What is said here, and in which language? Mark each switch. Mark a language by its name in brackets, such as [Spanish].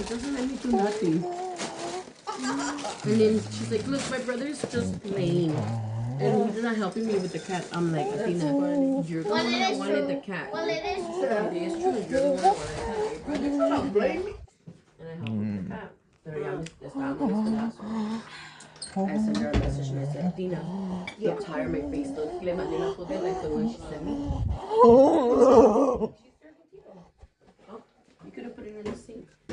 [English] It doesn't let me do nothing. And then she's like, look, my brother's just playing. And he's not helping me with the cat. I'm like, Athena, you're the one that wanted the cat. Well, it is true. It is true. You're the one that wanted the cat. Your brother's not blame me. And I helped with the cat. [Spanish] Pero ya me estaba molestando. [English] I sent her a message and I said, Athena, I'm tired of my face. So [Spanish] le mandé una foto [English] like the one she sent me. Oh, you could have put it in the sink.